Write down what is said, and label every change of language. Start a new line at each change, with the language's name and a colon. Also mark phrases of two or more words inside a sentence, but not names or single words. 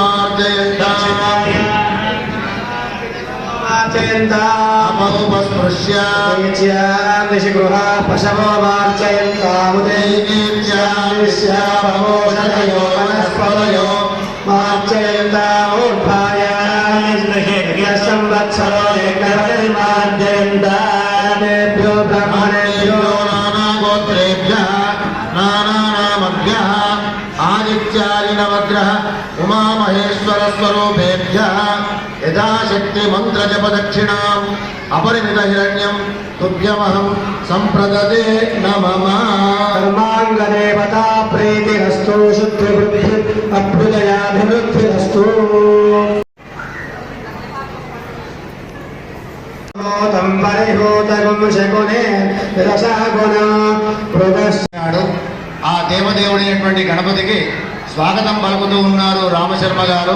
Sanskrit: मार्जयन्तमुपस्पृश्य ऋषिगृह पशवो मार्जयन्तामुदैवीर्याविश्यामोषधयो वनस्पतयो मार्जयन्तामूर्धाय संवत्सरो एकमार्जयन्ताभ्यो ब्रह्मणेभ्यो नानागोत्रेभ्यः नानानामभ्यः आदित्यादिनवग्रह उमामहेश्वरस्वरूपेभ्यः यथा శక్తి మంత్ర జప దక్షిణాం అపరిమిత హిరణ్యం తుభ్యమహం సంప్రదదే నమః. కర్మాంగ దేవతా ప్రీతిరస్తు శుద్ధి వృద్ధి అభ్యుదయాభివృద్ధిరస్తు.
Telugu: ఆ దేవదేవుడైనటువంటి గణపతికి స్వాగతం పలుకుతూ ఉన్నారు రామశర్మ గారు.